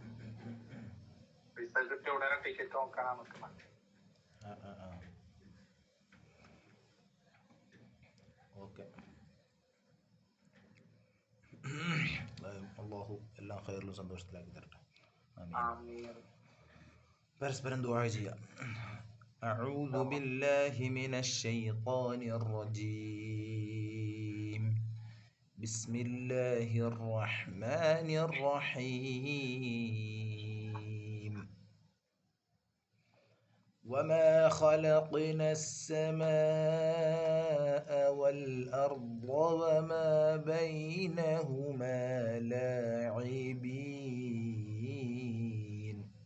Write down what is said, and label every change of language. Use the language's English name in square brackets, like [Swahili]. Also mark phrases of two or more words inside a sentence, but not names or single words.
[Malayalam] പൈസ കിട്ടിയ ഉടനെ ടിക്കറ്റ് നോക്കാനാണ് നിൽക്കുന്നത്. ഓക്കെ, അള്ളാഹു എല്ലാം ഖൈറിലും സന്തോഷത്തിലാക്കി തരട്ടെ. പരസ്പരം ദുആ ചെയ്യാം. [Arabic] أعوذ بالله من الشيطان الرجيم. بسم الله الرحمن الرحيم. وما خلقنا السماء والأرض وما بينهما لاعبين.